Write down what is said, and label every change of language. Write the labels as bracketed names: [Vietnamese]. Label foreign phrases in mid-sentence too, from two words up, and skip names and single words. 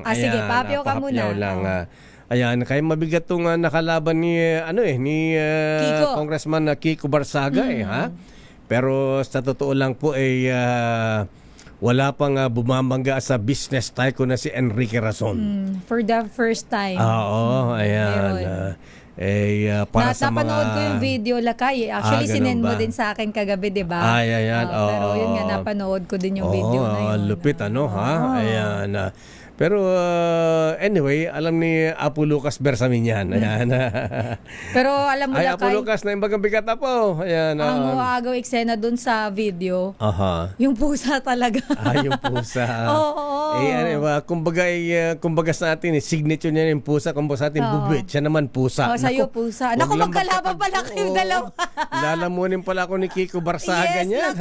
[Filipino] Sige, pahapyaw ka muna. Lang. Ayan, kaya mabigat tong nakalaban ni Kiko. Congressman Kiko Barsaga ha. Pero sa totoo lang po wala pang bumabangga sa business tycoon na si Enrique Razon. [English] For the first time. [Filipino] Oo, ayan. Para sa mga... Napanood ko yung video lakay. Actually, sinend mo ba? din sa akin kagabi, di ba? Ayan. Pero yun nga, napanood ko din yung video na yun. Lupit ha? Ayan. Pero anyway, alam ni Apo Lucas Bersamin yan. Ayan. Pero alam mo Ay, lakay, [Iloko] Apo Lucas na imbagang bigat po. [Filipino] Ayan. ang uagaw eksena dun sa video, yung pusa talaga. Yung pusa. Oo. Kumbaga sa atin, signature niya yung pusa. Kumbaga sa atin, bubit. Siya naman pusa. Sa'yo pusa. Naku, magkalaban pala kayong dalawa. Lalamunin pala ako ni Kiko Barsaga niyan.